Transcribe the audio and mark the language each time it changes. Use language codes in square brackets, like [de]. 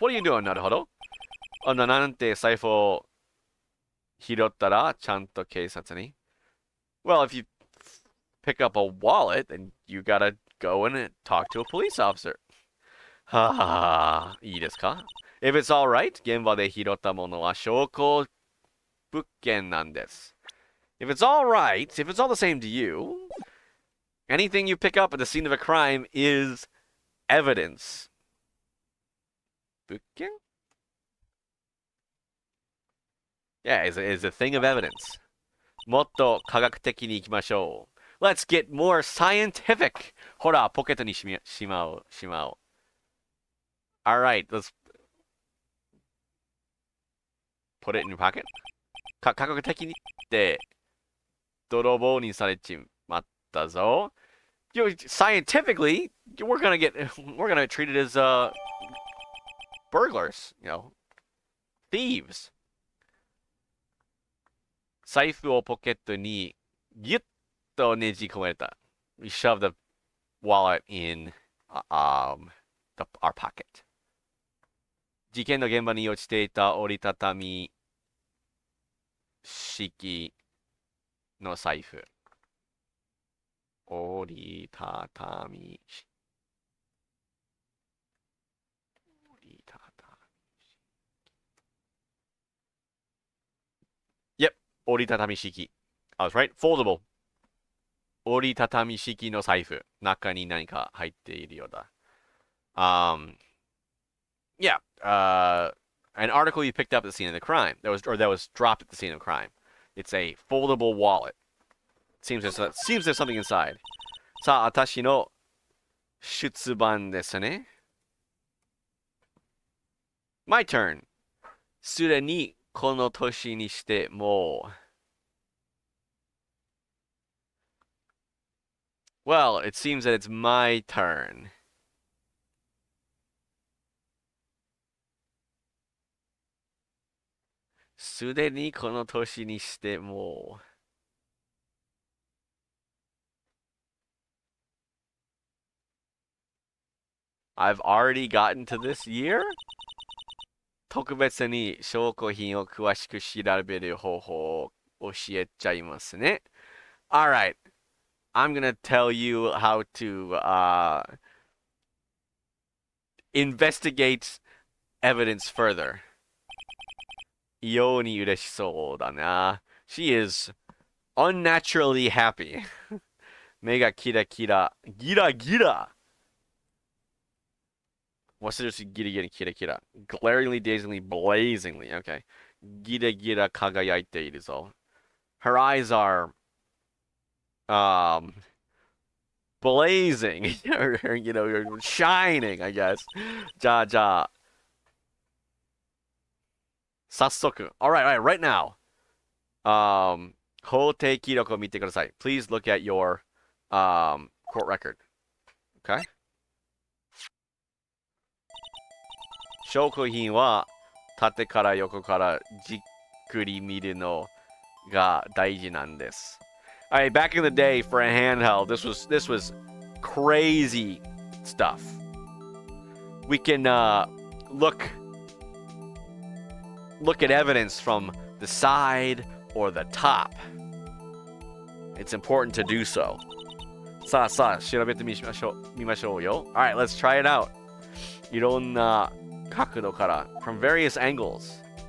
[en] What are you doing, Naruhodo? [ja] Nante saifo hirottara chanto keisatsu ni. [en] Well, if you pick up a wallet, then you gotta go and talk to a police officer. [ja] はあ、いいですか? [en] If it's alright, [ja] 現場で拾ったものは証拠物件なんです. [en] If it's alright, if it's all the same to you, anything you pick up at the scene of a crime is evidence. [ja] 物件? [en] Yeah, is a thing of evidence. [ja] もっと科学的に行きましょう. [en] Let's get more scientific. [ja] ほら、ポケットにしまおう。 [en] Alright, let's put it in your pocket. [ja] 科学的にって泥棒にされちまったぞ. [en] Scientifically, we're gonna treat it as burglars, thieves. [ja] 財布をポケットにギュッとねじ込まれた. [en] We shoved the wallet in our pocket. [ja] 事件の現場に落ちていた折りたたみ式の財布. 折りたたみ式. [en] Yep, 折りたたみ式.I was right. Foldable. [ja] 折りたたみ式の財布. 中に何か入っているようだ. [en] Yeah, an article you picked up at the scene of the crime that was dropped at the scene of the crime. It's a foldable wallet. Seems there's something inside. [ja] さあ、私の出番ですね. [en] My turn. [ja] すでにこの年にしても. [en] Well, it seems that it's my turn. [ja] すでにこの年にしても. [en] I've already gotten to this year? [ja] 特別に証拠品を詳しく調べる方法を教えちゃいますね. [en] Alright. I'm gonna tell you how to investigate evidence further. [ja] 異様に嬉しそうだな. [en] She is unnaturally happy. [ja] 目がキラキラ.ギラギラ. [en] What's this? [ja] Gira kira kira. [en] Glaringly, dazingly, blazingly. Okay. [ja] Gira gira kagayaite irizo. [en] Her eyes are blazing. Shining, I guess. Ja. Sassoku. Alright, right now. [ja] 法廷記録を見てください. [en] Please look at your court record. Okay? [ja] 証拠品は縦から横からじっくり見るのが大事なんです. [en] Alright, back in the day for a handheld, this was crazy stuff. We can look at evidence from the side or the top. It's important to do so. [ja] さあ調べてみましょうよ. [en] Alright, let's try it out. [ja] いろんな角度から [en] from various angles.